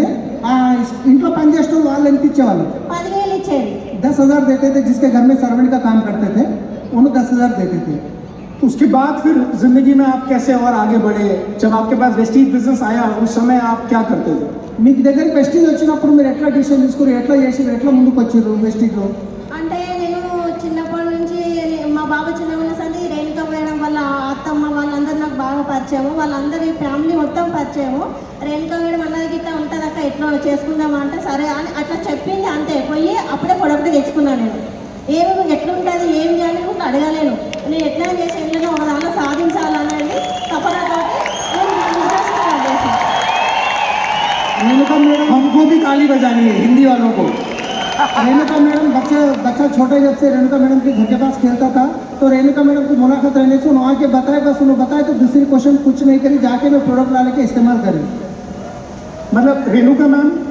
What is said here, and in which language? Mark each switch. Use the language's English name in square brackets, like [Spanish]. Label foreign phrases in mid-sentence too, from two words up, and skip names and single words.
[Telugu] ఇంట్లో పని చేసే వాళ్ళు ఎంత ఇచ్చేవాళ్ళు 10,000 ఇచ్చేది. [Hindi] 10,000 देते थे. जिसके घर में सर्वेंट का काम करते थे उन्हें 10,000 देते थे. तो उसके बाद फिर जिंदगी में आप कैसे और आगे बढ़े? जब आपके पास वेस्टीज बिजनेस आया उस समय आप क्या करते थे? [Telugu] మీకు దగ్గరికి వెస్టీజ్ వచ్చినప్పుడు మీరు ఎట్లా డిసిషన్ తీసుకున్నారు, ఎట్లా చేసారు, ఎట్లా ముందుకు వచ్చారు వెస్టీజ్లో? అంటే నేను చిన్నప్పటి నుంచి మా బాబా చిన్న ఉన్న సంది రేణుక మేడం వాళ్ళ అత్తమ్మ వాళ్ళందరూ నాకు బాగా పరిచయము. వాళ్ళందరి ఫ్యామిలీ మొత్తం పరిచయము. రేణుక మేడం అన్నది గిట్లా ఉంటుంది అక్క ఎట్లా చేసుకుందామా అంటే సరే అని అట్లా చెప్పింది. అంతే పోయి అప్పుడే పొడపడి తెచ్చుకున్నాను. నేను ఏమి ఎట్లుంటుంది ఏం చేయాలి కూడా అడగలేను. నేను ఎట్లా చేసి వెళ్ళినా ఒక దానిలో సాధించాలనేది తపనతో నేను బిజినెస్ స్టార్ట్ చేశాను. [Hindi] रेणुका मैडम हमको भी ताली बजानी है, हिंदी वालों को. रेणुका मैडम बच्चा छोटे जब से रेणुका मैडम के घर के पास खेलता था तो रेणुका मैडम की मुलाकात रहने से उन्होंने आके बताया, बस उन्होंने बताया तो दूसरी क्वेश्चन कुछ नहीं करी, जाके मैं प्रोडक्ट ला के इस्तेमाल करी. मतलब रेणुका मैम,